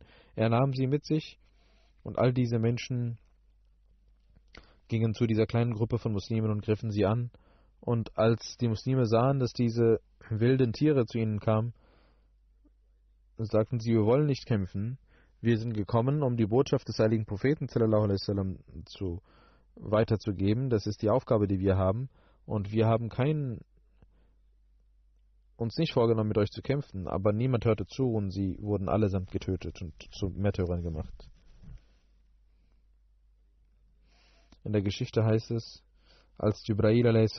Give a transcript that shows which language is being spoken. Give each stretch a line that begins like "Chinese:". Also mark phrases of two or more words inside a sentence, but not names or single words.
German: Er nahm sie mit sich und all diese Menschen gingen zu dieser kleinen Gruppe von Muslimen und griffen sie an. Und als die Muslime sahen, dass diese wilden Tiere zu ihnen kamen, sagten sie, wir wollen nicht kämpfen. Wir sind gekommen, um die Botschaft des heiligen Propheten
Arabic: صلى الله عليه وسلم
German: weiterzugeben. Das ist die Aufgabe, die wir haben. Und wir haben uns nicht vorgenommen, mit euch zu kämpfen. Aber niemand hörte zu und sie wurden allesamt getötet und zu Märtyrern gemacht. In der Geschichte heißt es, als Jibrail a.s.